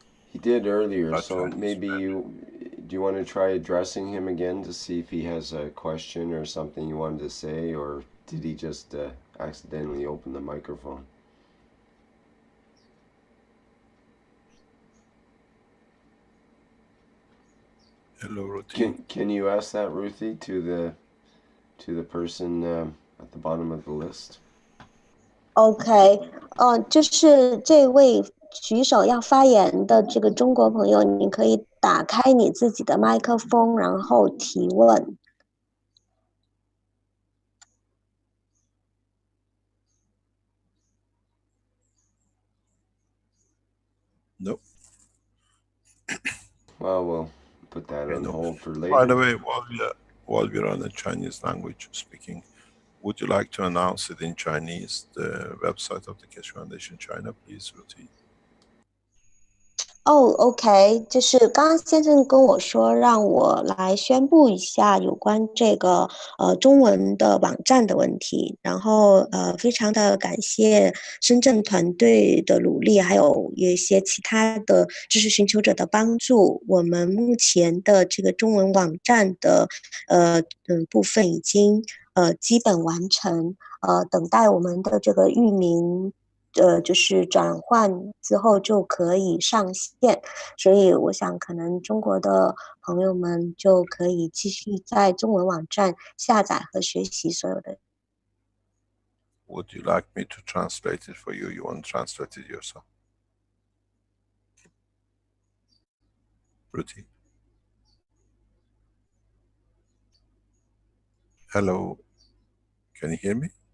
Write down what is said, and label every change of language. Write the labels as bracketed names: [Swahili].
[English] He did earlier, so maybe do you want to try addressing him again to see if he has a question or something you wanted to say, or did he just accidentally open the microphone? Hello, Ruthie. Can you ask that, Ruthie, to the person at the bottom of the list? [Chinese] OK，就是这位举手要发言的这个中国朋友，你可以打开你自己的麦克风，然后提问。 [English] Nope. Well, we'll put that on hold for later. By the way, while we're on the Chinese language speaking, would you like to announce it in Chinese, the website of the Keshe Foundation China, please, Ruthie? [Chinese] 哦，OK，就是刚刚先生跟我说，让我来宣布一下有关这个中文的网站的问题。然后非常的感谢深圳团队的努力，还有一些其他的知识寻求者的帮助。我们目前的这个中文网站的部分已经基本完成，等待我们的这个域名。就是转换之后就可以上线，所以我想可能中国的朋友们就可以继续在中文网站下载和学习所有的。 [English] Would you like me to translate it for you? You want to translate it yourself? Ruti. Hello. Can you hear me?